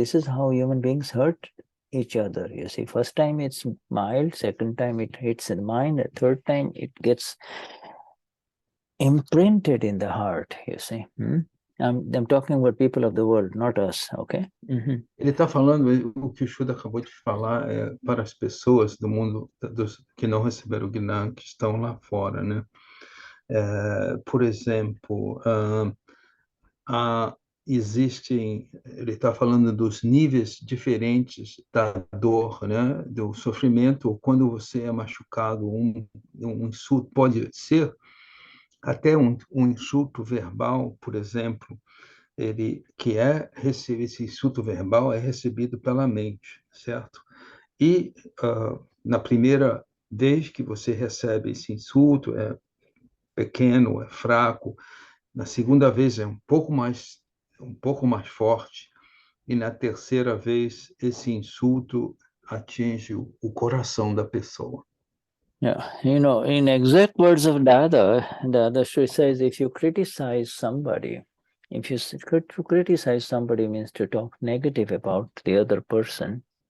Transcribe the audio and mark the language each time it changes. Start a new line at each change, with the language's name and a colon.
English: This is how human beings hurt each other, you see. First time it's mild, second time it hits the mind, the third time it gets imprinted in the heart, you see. I'm talking about people of the world, not us, okay?
Portuguese: Ele está falando, o que o Shuddha acabou de falar é para as pessoas do mundo que não receberam o Gnana, que estão lá fora, né? Por exemplo, ele está falando dos níveis diferentes da dor, né? Do sofrimento. Quando você é machucado, um insulto pode ser até um insulto verbal, por exemplo, esse insulto verbal é recebido pela mente, certo? E na primeira vez que você recebe esse insulto, é pequeno, é fraco. Na segunda vez é um pouco mais forte. E na terceira vez, esse insulto atinge o coração da pessoa.
English: Yeah, in exact words of Dadashri says, if you criticize somebody, to criticize somebody means to talk negative about the other person.